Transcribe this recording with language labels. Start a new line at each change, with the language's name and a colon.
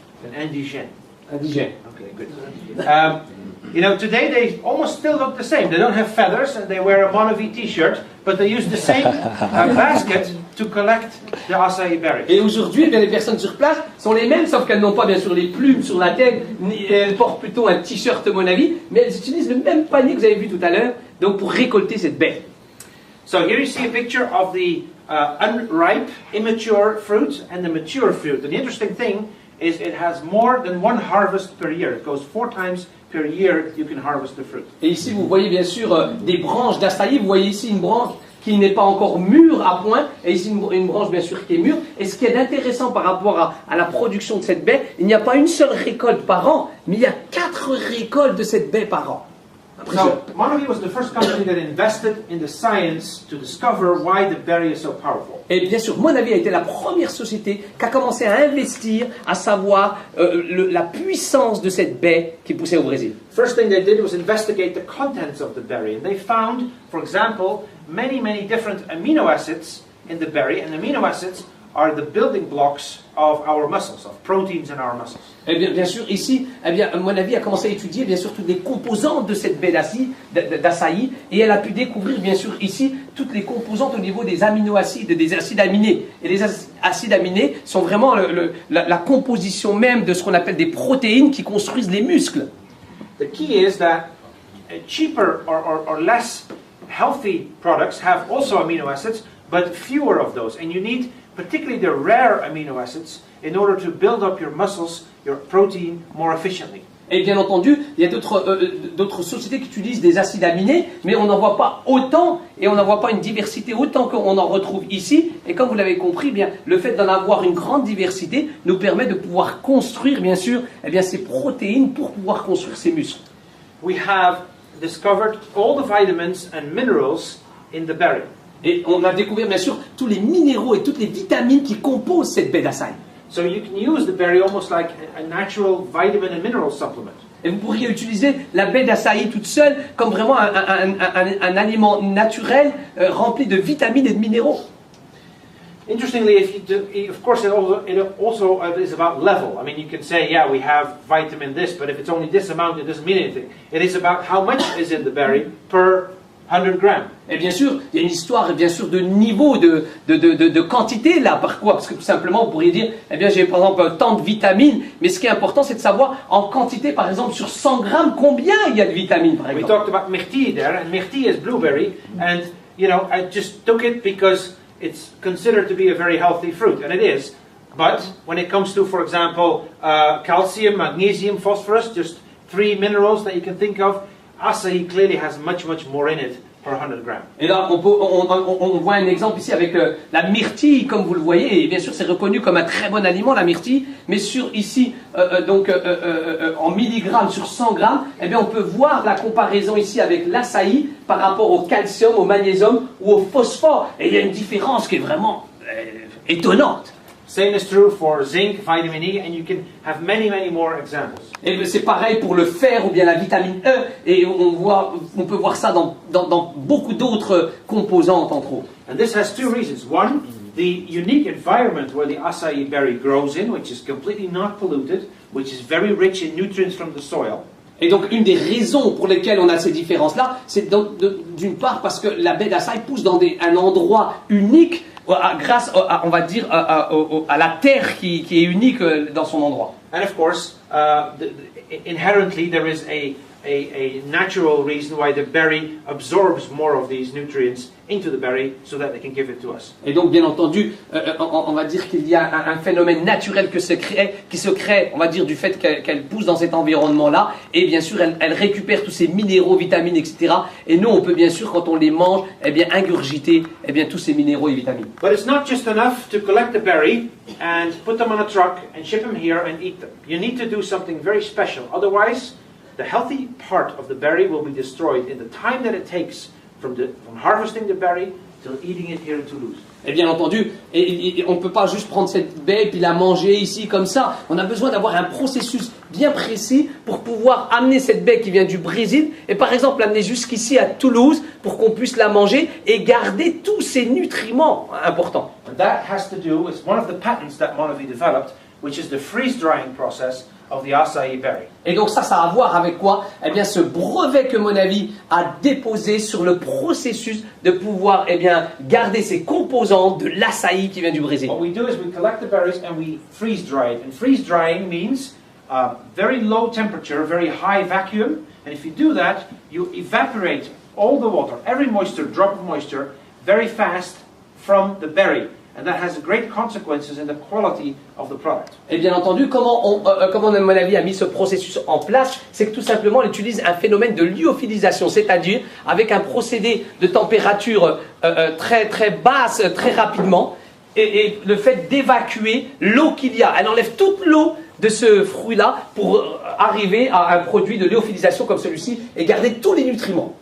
French: An indigène. Indigène.
English: Okay, good. Today they almost still look the same. They don't have feathers and they wear a Monavi t-shirt, but they use the same basket to collect the acai berries.
French: Et aujourd'hui, les personnes sur place sont les mêmes, sauf qu'elles n'ont pas bien sûr les plumes sur la tête, elles portent plutôt un t-shirt Monavi, mais elles utilisent le même panier que vous avez vu tout à l'heure, donc pour récolter cette baie.
English: So here you see a picture of the unripe, immature fruit and the mature fruit. And the interesting thing is it has more than one harvest per year. It goes 4 times per year you can harvest the fruit.
French: Et ici, vous voyez bien sûr des branches d'açaï. Vous voyez ici une branche qui n'est pas encore mûre à point, et ici une branche bien sûr qui est mûre. Et ce qui est intéressant par rapport à la production de cette baie, il n'y a pas une seule récolte par an, mais il y a 4 récoltes de cette baie par an.
English: So, Monavi was the first company that invested in the science to discover why the berry is so powerful.
French: Et bien sûr, Monavi a été la première société qui a commencé à investir, à savoir la puissance de cette baie qui poussait au Brésil.
English: First thing they did was investigate the contents of the berry, and they found, for example, many different amino acids in the berry, and amino acids are the building blocks of our muscles, of proteins in our muscles.
French: Eh bien sûr, ici, eh bien, mon avis a commencé à étudier, bien sûr, toutes les composantes de cette baie d'açaï, et elle a pu découvrir, bien sûr, ici, toutes les composantes au niveau des aminoacides, des acides aminés. Et les acides aminés sont vraiment la composition même de ce qu'on appelle des protéines qui construisent les muscles.
English: The key is that cheaper or less healthy products have also amino acids, but fewer of those. And you need particularly the rare amino acids in order to build up your muscles, your protein, more efficiently.
French: Et bien entendu, il y a d'autres sociétés qui utilisent des acides aminés, mais on n'en voit pas autant, et on n'en voit pas une diversité autant qu'on en retrouve ici. Et comme vous l'avez compris, bien, le fait d'en avoir une grande diversité nous permet de pouvoir construire, bien sûr, eh bien, ces protéines pour pouvoir construire ces muscles.
English: We have discovered all the vitamins and minerals in the berry.
French: Et on a découvert, bien sûr, tous les minéraux et toutes les vitamines qui composent cette baie d'açaï.
English: So you can use the berry almost like a natural vitamin and mineral supplement.
French: Et vous pourriez utiliser la baie d'açaï toute seule comme vraiment un aliment naturel rempli de vitamines et de minéraux.
English: Interestingly, of course, it also is about level. I mean, you can say, yeah, we have vitamin this, but if it's only this amount, it doesn't mean anything. It is about how much is in the berry per 100 grammes.
French: Et bien sûr, il y a une histoire, bien sûr, de niveau, de quantité là. Par quoi? Parce que tout simplement, vous pourriez dire, eh bien, j'ai par exemple tant de vitamines, mais ce qui est important, c'est de savoir en quantité, par exemple, sur 100 grammes, combien il y a de vitamines, par exemple.
English: We talked about myrtille there, and myrtille is blueberry, and you know, I just took it because it's considered to be a very healthy fruit, and it is. But when it comes to, for example, calcium, magnesium, phosphorus, just 3 minerals that you can think of, acai clearly has much more in it per 100 grammes.
French: Et là, on voit un exemple ici avec la myrtille, comme vous le voyez, et bien sûr c'est reconnu comme un très bon aliment, la myrtille, mais sur ici, en milligrammes sur 100 grammes, eh bien on peut voir la comparaison ici avec l'açaï par rapport au calcium, au magnésium ou au phosphore, et il y a une différence qui est vraiment étonnante.
English: Same is true for zinc, vitamin E, and you can have many more examples.
French: Et c'est pareil pour le fer ou bien la vitamine E, et on peut voir ça dans beaucoup d'autres composantes entre autres.
English: And this has two reasons. One, the unique environment where the acai berry grows in, which is completely not polluted, which is very rich in nutrients from the soil.
French: Et donc une des raisons pour lesquelles on a ces différences-là, c'est d'une part parce que la baie d'açaï pousse dans un endroit unique, grâce, on va dire, à la terre qui est unique dans son endroit.
English: And of course, inherently there is a natural reason why the berry absorbs more of these nutrients into the berry so that they can give it to us.
French: Et donc, bien entendu, on va dire qu'il y a un phénomène naturel qui se crée, on va dire, du fait qu'elle pousse dans cet environnement-là. Et bien sûr, elle récupère tous ces minéraux, vitamines, etc. Et nous, on peut bien sûr, quand on les mange, eh bien, ingurgiter tous ces minéraux et vitamines.
English: But it's not just enough to collect the berry and put them on a truck and ship them here and eat them. You need to do something very special. Otherwise, the healthy part of the berry will be destroyed in the time that it takes from harvesting the berry till eating it here in Toulouse.
French: Et bien entendu, on ne peut pas juste prendre cette baie et puis la manger ici comme ça. On a besoin d'avoir un processus bien précis pour pouvoir amener cette baie qui vient du Brésil et par exemple l'amener jusqu'ici à Toulouse pour qu'on puisse la manger et garder tous ces nutriments importants.
English: And that has to do with one of the patents that Monavi developed, which is the freeze-drying process of the acai berry.
French: Et donc ça a à voir avec quoi? Eh bien ce brevet que Monavi a déposé sur le processus de pouvoir garder ces composants de l'açaï qui vient du Brésil.
English: What we do is we collect the berries and we freeze dry it. And freeze drying means very low temperature, very high vacuum. And if you do that, you evaporate all the water, every moisture, drop of moisture, very fast from the berry. And that has great consequences in the quality of the product.
French: Et bien entendu, comment Monavi a mis ce processus en place, c'est que tout simplement, on utilise un phénomène de lyophilisation, c'est-à-dire avec un procédé de température très basse, très rapidement, et le fait d'évacuer l'eau qu'il y a. Elle enlève toute l'eau de ce fruit-là pour arriver à un produit de lyophilisation comme celui-ci et garder tous les nutriments.